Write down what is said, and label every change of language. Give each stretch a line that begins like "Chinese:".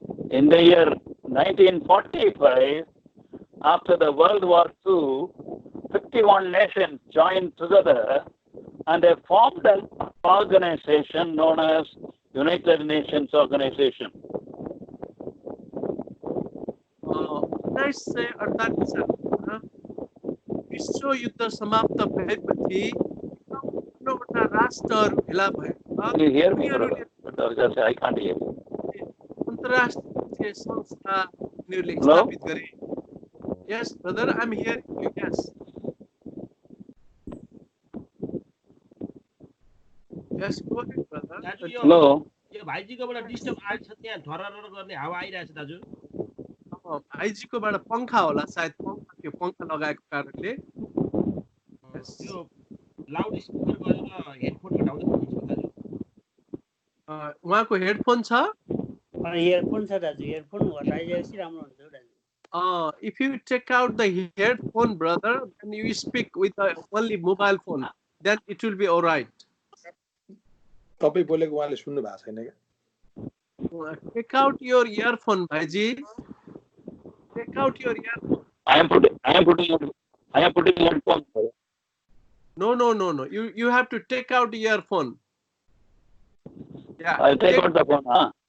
English: In the year 1945, after the World War II, 51 nations joined together and they formed an organization known as United Nations Organization.
Nepali: 1948 सालमा विश्व युद्ध समाप्त भएपछि 52 राष्ट्रहरू भेला भए।
English: Can you hear me, brother? I can't hear you.
Nepali: अन्तर्राष्ट्रिय संस्था उनीहरूले
English: Hello?
Nepali: स्थापित गरे।
English: Yes, brother, I'm hearing you. Yes. Yes, go ahead, brother.
Nepali: दाजु
English: Hello?
Nepali: यो भाइजीकोबाट डिस्टर्ब आइछ, त्यहाँ ठरर गर्ने हावा आइरहेछ दाजु। भाइजीकोबाट पंखा होला सायद, पंखा त्यो पंखा लगाएको कारणले। त्यो लाउड स्पिकर गरेर हेडफोन हटाउँदै हुनुहुन्छ दाजु। उहाँको हेडफोन छ? इयरफोन छ दाजु, इयरफोन हटाइदिएपछि राम्रो हुन्छ दाजु।
English: If you take out the headphone, brother, and you speak with only mobile phone, then it will be all right.
Nepali: तपाईं बोलेको उहाँले सुन्नु भएको छैन के?
English: Take out your earphone, Bhaiji. Take out your earphone. I am putting headphones. No. You have to take out the earphone. Yeah. I'll take out the phone, huh?